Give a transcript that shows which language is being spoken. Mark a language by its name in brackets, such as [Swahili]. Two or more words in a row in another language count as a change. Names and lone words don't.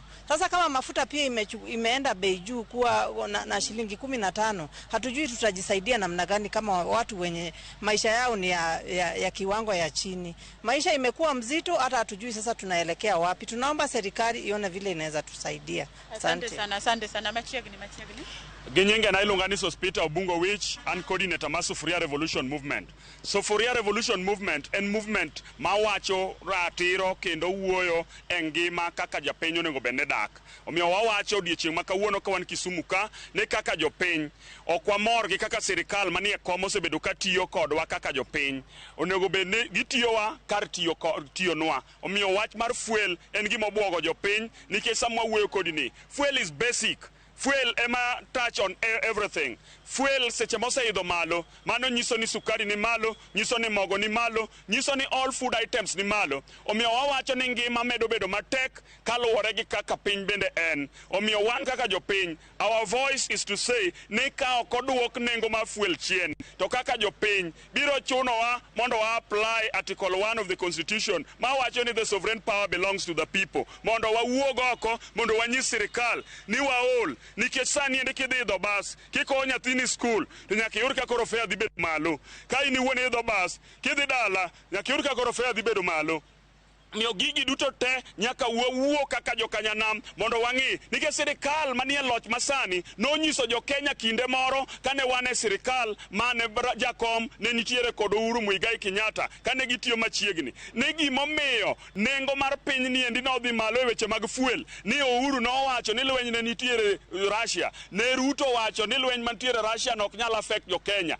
[Swahili] Sasa kama mafuta pia imeenda bei juu kuwa na shilingi 15, hatujui tutajisaidia namna gani kama watu wenye maisha yao ni ya kiwango ya chini. Maisha imekuwa mzito hata hatujui sasa tunaelekea wapi. Tunaomba serikali ione vile inaweza tusaidia. Asante sana. Machiegni. [Luo (Kenya and Tanzania)] Ginyinge na ilunga ni Sospita Obungo Wich and coordinator ma Sufuria Revolution Movement. Sufuria Revolution Movement en movement ma wacho ratiro kendo wuoyo e ngima kaka japiny onego bende dak. Omiyo wawacho odiochieng' ma kawuono ka wan Kisumu ka ne kaka jopiny ok wamor gi kaka sirikal manie kom osebedo ka tiyo kodwa kaka jopiny. Onego bende gitiyowa kar tiyonwa. Omiyo wach mar fuel en gima obwogo jopiny nikech sama wuoyo kodi ni [English] fuel is basic. [Luo (Kenya and Tanzania)] Fuel ema [English] touch on everything. [Luo (Kenya and Tanzania)] Fuel seche moseidho malo, mano nyiso ni sukari ni malo, nyiso ni mogo ni malo, nyiso ni [English] all food items [Luo (Kenya and Tanzania)] ni malo. Omiyo wawacho ni ngima medo bedo matek kaluwore gi kaka piny bende en. Omiyo wan kaka jopiny, [English] our voice is to say [Luo (Kenya and Tanzania)] ni ka ok oduok nengo mar fuel chien, to kaka jopiny biro chunowa mondo wa [English] apply article 1 of the constitution [Luo (Kenya and Tanzania)] ma wacho ni [English] the sovereign power belongs to the people. [Luo (Kenya and Tanzania)] Mondo wawuog oko, mondo wanyis sirikal ni waol, nikech sani ende kidhi idho bas, kikowo nyathini school, to nyaka iyud ka koro fare dhi bedo malo. Ka in iwuon idho bas, kidhi dala, nyaka iyud ka koro fare dhi bedo malo. Miyo gigi duto te nyaka wawuo kaka jokanyanam mondo wang'i nikech sirikal manie loch masani nonyiso jokenya kinde moro kane wan e sirikal mane jakom ne nitiere kod Uhuru Muigai Kenyatta kane gitiyo machiegni ne gimomiyo nengo mar piny ni endi nodhi malo e weche mag fuel ni Uhuru nowacho ni lweny ne nitiere Russia, ne Ruto wacho ni lweny mantiere Russia nok nyal affect jokenya.